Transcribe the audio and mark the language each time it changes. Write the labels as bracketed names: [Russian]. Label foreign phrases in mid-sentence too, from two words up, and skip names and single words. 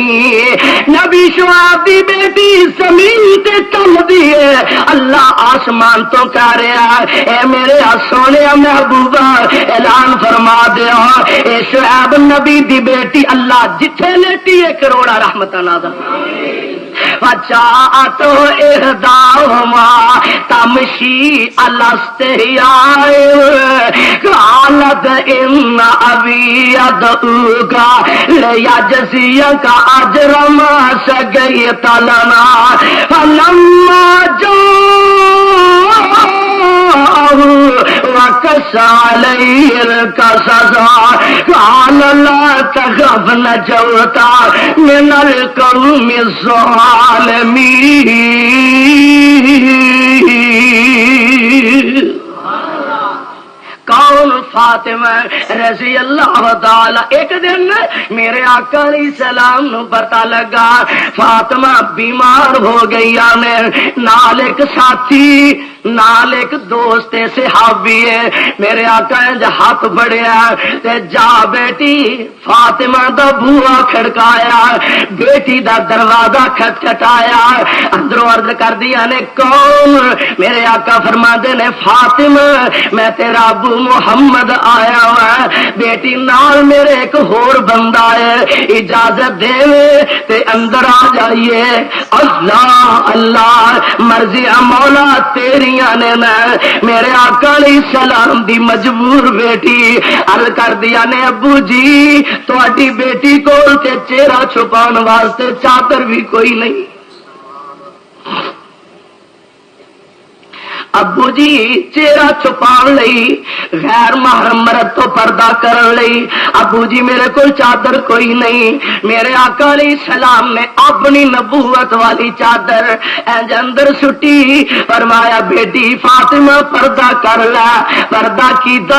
[Punjabi] نبی شعیب دی بیٹی زمین تے چل دیے، اللہ آسمان تو کہہ رہا اے میرے سونے محبوبہ اعلان فرما دیا اے شعیب نبی دی بیٹی اللہ جتھے لیٹی 1 کروڑ رحمتاں نازل. [Arabic] وجاءت إحداهما تمشي على استحياء قالت إن أبي يدعوك ليجزيك أجر ما سقيت لنا. فلما جاء وقص عليه القصص قال لا تخف نجوت من القوم الظالمين. [Punjabi] کون؟ [Arabic] فاطمہ رضی اللہ تعالی. [Punjabi] ایک دن میرے آقا [Arabic] علیہ السلام [Punjabi] نو پتہ لگا فاطمہ بیمار ہو گئی نے. نال ایک ساتھی، نال ایک دوست صحابی ہے. میرے آقا نے ہاتھ بڑھیا تے جا بیٹی فاطمہ دا بوہا کھڑکایا، بیٹی دا دروازہ کھٹکھٹایا، اندروں عرض کر دیا نے کون؟ میرے آقا فرماندے نے فاطمہ میں تیرا ابو محمد آیا ہوا. بیٹی نال میرے ایک ہور بندہ ہے، اجازت دے تے اندر آ جائیے. اللہ اللہ مرضی مولا تیریاں نے. میرے آقا [Arabic] علیہ السلام [Punjabi] دی مجبور بیٹی عرض کر دیا نے ابو جی تہاڈی بیٹی کول تے چہرہ چھپان واسطے چادر بھی کوئی نہیں. ابو جی چہرہ چھپان لئی غیر محرم مرد تو پردہ کرن لئی ابو جی میرے کو چادر کوئی نہیں. میرے آقا [Arabic] علیہ السلام [Punjabi] نے اپنی نبوت والی چادر انج اندر سٹی، فرمایا بیٹی فاطمہ پردہ کر لے. پردہ کیتا.